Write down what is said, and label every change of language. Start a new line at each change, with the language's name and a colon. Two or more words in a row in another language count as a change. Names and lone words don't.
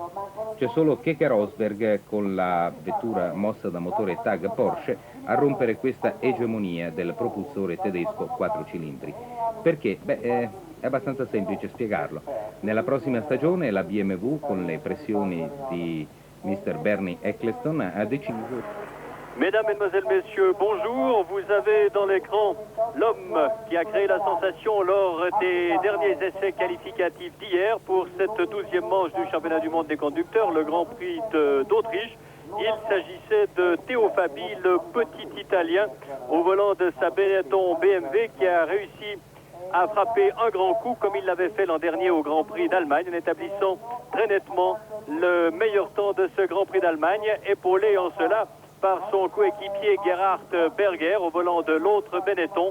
Italian: C'è solo Keke Rosberg con la vettura mossa da motore Tag Porsche a rompere questa egemonia del propulsore tedesco 4 cilindri. Perché? Beh, è abbastanza semplice spiegarlo. Nella prossima stagione la BMW, con le pressioni di Mr. Bernie Eccleston, ha deciso...
French: Mesdames, Mesdemoiselles, Messieurs, bonjour. Vous avez dans l'écran l'homme qui a créé la sensation lors des derniers essais qualificatifs d'hier pour cette 12e manche du championnat du monde des conducteurs, le Grand Prix d'Autriche. Il s'agissait de Theo Fabi, le petit Italien au volant de sa Benetton BMW qui a réussi à frapper un grand coup comme il l'avait fait l'an dernier au Grand Prix d'Allemagne en établissant très nettement le meilleur temps de ce Grand Prix d'Allemagne, épaulé en cela par son coéquipier Gerhard Berger au volant de l'autre Benetton.